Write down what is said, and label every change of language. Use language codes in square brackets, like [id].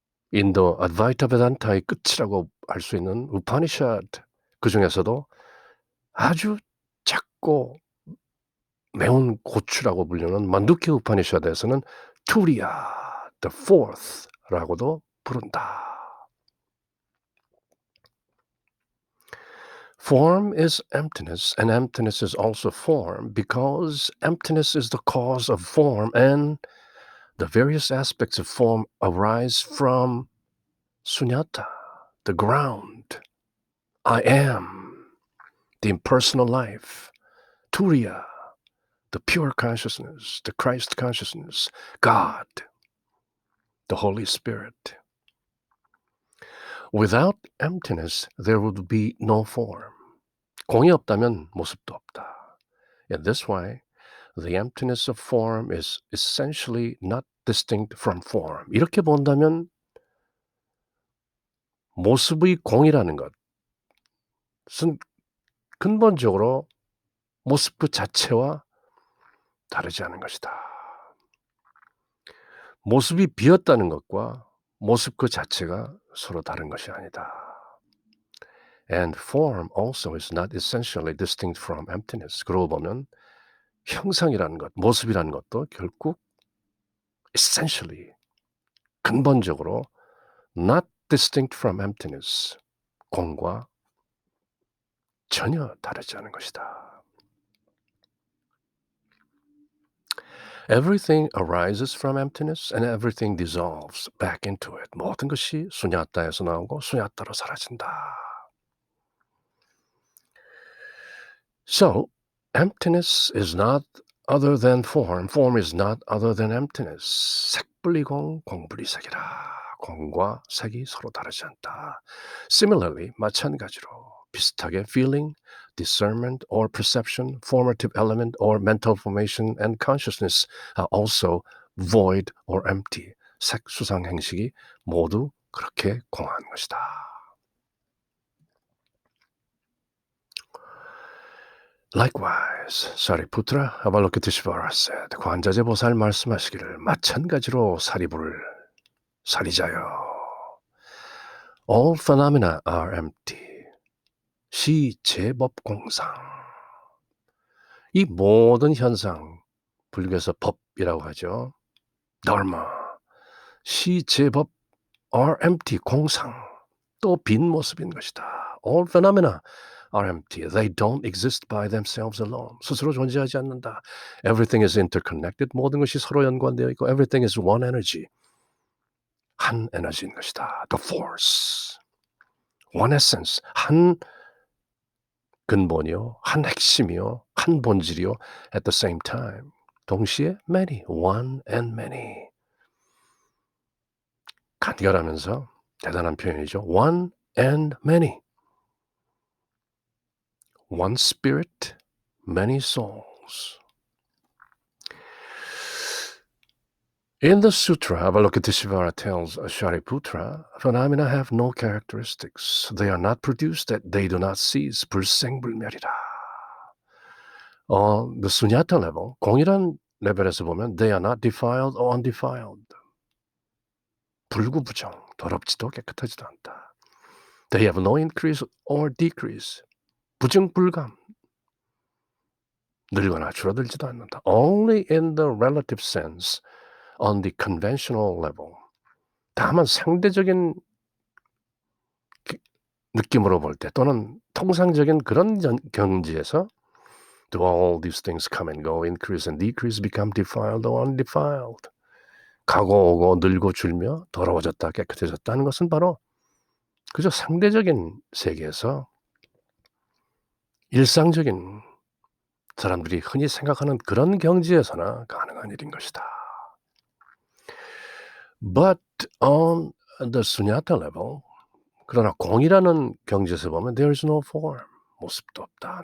[ko] 인도 어드바이타 베단타의 끝이라고 할 수 있는 우파니샤드, 그중에서도 아주 작고 매운 고추라고 불리는 만두키 우파니샤드에서는 투리아, the fourth라고도 부른다. [en] Form is emptiness, and emptiness is also form, because emptiness is the cause of form, and the various aspects of form arise from sunyata, the ground, I am, the impersonal life, turiya, the pure consciousness, the Christ consciousness, God, the Holy Spirit. Without emptiness, there would be no form. [ko] 공이 없다면 모습도 없다. [en] In this way, the emptiness of form is essentially not distinct from form. [ko] 이렇게 본다면 모습의 공이라는 것은 근본적으로 모습 그 자체와 다르지 않은 것이다. 모습이 비었다는 것과 모습 그 자체가 서로 다른 것이 아니다. [en] And form also is not essentially distinct from emptiness. [ko] 그러고 보면 형상이라는 것, 모습이라는 것도 결국 essentially, 근본적으로 [en] not distinct from emptiness, [ko] 공과 전혀 다르지 않은 것이다. [en] Everything arises from emptiness and everything dissolves back into it. [ko] 모든 것이 수냐타에서 나오고 수냐타로 사라진다. [en] So, emptiness is not other than form. Form is not other than emptiness. [ko] 색분리공, 공분리색이라. 공과 색이 서로 다르지 않다. [en] Similarly, [ko] 마찬가지로 비슷하게 [en] feeling, discernment or perception, formative element or mental formation and consciousness are also void or empty. [ko] 색, 수상, 행식이 모두 그렇게 공한 것이다. [en] Likewise, Sariputta Avalokiteshvara said, [ko] 관자재보살 말씀하시기를 마찬가지로 사리부를 사리자여. [en] All phenomena are empty. [ko] 시제법공상. 이 모든 현상, 불교에서 법이라고 하죠. Dharma, 시제법 [en] are empty, [ko] 공상, 또 빈 모습인 것이다. [en] All phenomena are empty. They don't exist by themselves alone. [ko] 스스로 존재하지 않는다. [en] Everything is interconnected. [ko] 모든 것이 서로 연관되어 있고 [en] everything is one energy. [ko] 한 에너지인 것이다. [en] The force. One essence. [ko] 한 근본이요. 한 핵심이요. 한 본질이요. [en] At the same time. [ko] 동시에 many. [en] One and many. [ko] 간결하면서 대단한 표현이죠. [en] One and many. One spirit, many souls. In the sutra, Avalokiteshvara tells Shariputra, phenomena have no characteristics. They are not produced, that they do not cease. [ko] 불생불멸이다. [en] The sunyata level, [ko] 공이란 레벨에서 보면 [en] they are not defiled or undefiled. [ko] 불구부정, 더럽지도 깨끗하지도 않다. [en] They have no increase or decrease. [ko] 부증불감. 늘거나 줄어들지도 않는다. [en] Only in the relative sense, on the conventional level. [ko] 다만 상대적인 느낌으로 볼 때 또는 통상적인 그런 경지에서 [en] do all these things come and go, increase and decrease, become defiled or undefiled. [ko] 가고 오고 늘고 줄며 더러워졌다 깨끗해졌다는 것은 바로 그저 상대적인 세계에서 일상적인 사람들이 흔히 생각하는 그런 경지에서나 가능한 일인 것이다. [en] But on the sunyata level, [ko] 그러나 공이라는 경지에서 보면 [en] there is no form, [ko] 모습도 없다.